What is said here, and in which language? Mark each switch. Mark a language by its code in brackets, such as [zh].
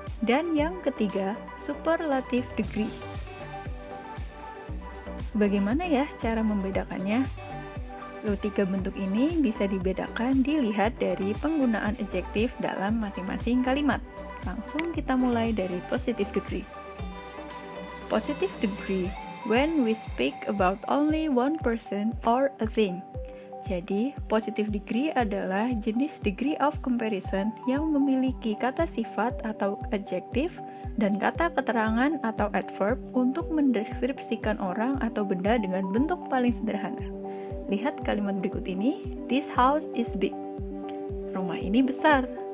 [id] Dan yang ketiga, superlative degree. Bagaimana ya cara membedakannya? 3 bentuk ini bisa dibedakan dilihat dari penggunaan adjektif dalam masing-masing kalimat. Langsung kita mulai dari positive degree. [en] Positive degree when we speak about only one person or a thing. [id] Jadi, positive degree adalah jenis degree of comparison yang memiliki kata sifat atau adjektif dan kata keterangan atau adverb untuk mendeskripsikan orang atau benda dengan bentuk paling sederhana. Lihat kalimat berikut ini, [en] this house is big. [id] Rumah ini besar.